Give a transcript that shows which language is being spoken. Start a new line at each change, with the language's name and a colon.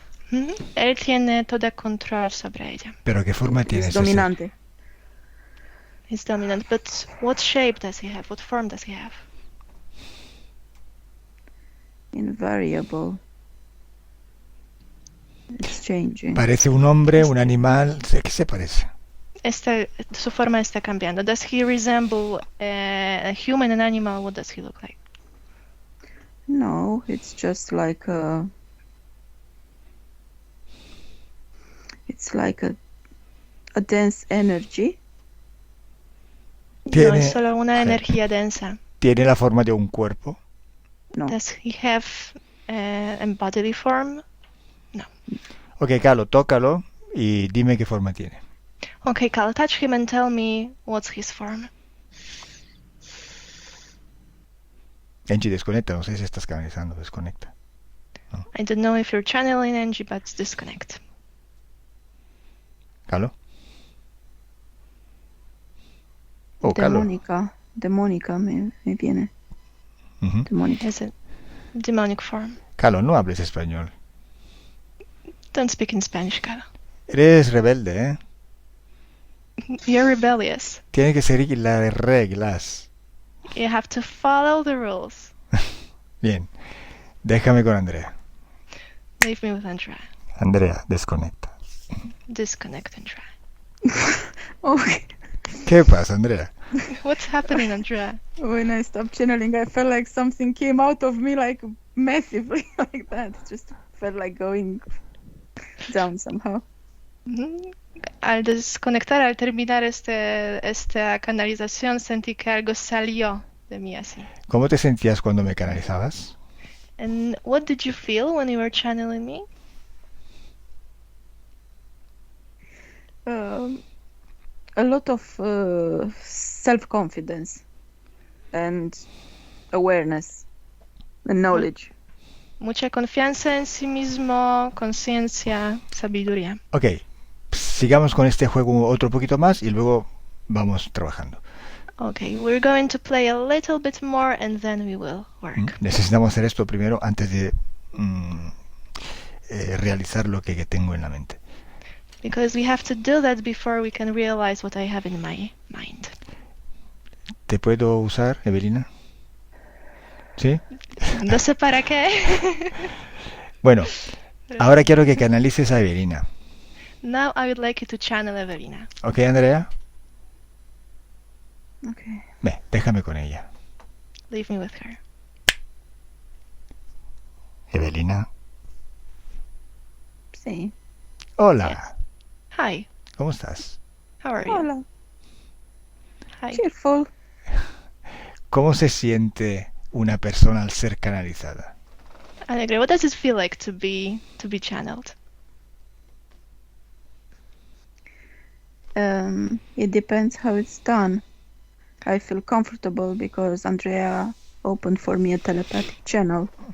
Spanish: Él tiene todo control sobre ella. ¿Pero qué forma tiene
English: He's
Spanish: ese ser? dominante.
English: He's dominant, but what shape does he have? What form does he have?
Spanish: Invariable.
English: It's changing.
Spanish: ¿Parece un hombre, un animal? ¿Qué se parece? Su forma está cambiando.
English: Does he resemble a human, an animal? What does he look like? No, it's just like it's like a dense energy.
Spanish: No, Tiene, es solo una energía densa. ¿Tiene la forma de un cuerpo? No.
English: Does he have a bodily form?
Spanish: Ok, Carlos, tócalo y dime qué forma tiene.
English: Okay, Cal, touch him and tell me what's his form.
Spanish: Angie, desconecta, no sé si estás canalizando, desconecta.
English: I don't know if you're channeling Angie, but disconnect.
Spanish: ¿Carlos? Oh, Carlos. Demónica. demónica me viene. Ujú. Demónica.
English: Is it demonic form?
Spanish: Carlos, no hables español.
English: Don't speak in Spanish, Carlo.
Spanish: Eres rebelde, ¿eh?
English: You're rebellious.
Spanish: Tienes que seguir las reglas.
English: You have to follow the rules.
Spanish: Bien, déjame con Andrea.
English: Leave me with Andrea.
Spanish: Andrea, desconecta.
English: Disconnect Andrea. Okay.
Spanish: ¿Qué pasa, Andrea?
English: What's happening, Andrea? When I stopped channeling, I felt like something came out of me like massively like that. It just felt like going down somehow. Ujú.
Spanish: Al desconectar, al terminar esta canalización, sentí que algo salió de mí así. ¿Cómo te sentías cuando me canalizabas?
English: And what did you feel when you were channeling me? A lot of self-confidence and awareness and knowledge.
Spanish: Mucha confianza en sí mismo, conciencia, sabiduría. Ok, sigamos con este juego otro poquito más y luego vamos trabajando.
English: Okay, we're going to play a little bit more and then we will work.
Spanish: Necesitamos hacer esto primero antes de realizar lo que tengo en la mente.
English: Because we have to do that before we can realize what I have in my mind.
Spanish: ¿Te puedo usar, Evelina? ¿Sí? No sé para qué. Bueno, ahora quiero que canalices a Evelina.
English: Now I would like you to channel Evelina.
Spanish: ¿Ok, Andrea?
English: Okay.
Spanish: Ve, déjame con ella.
English: Leave me with her.
Spanish: Evelina. Sí. Hola.
English: Hi,
Spanish: ¿Cómo estás?
English: how are you?
Spanish: Hola.
English: Hi. Cheerful.
Spanish: ¿Cómo se siente una persona al ser canalizada?
English: Alegre, what does it feel like to be channeled? It depends how it's done. I feel comfortable because Andrea opened for me a telepathic channel.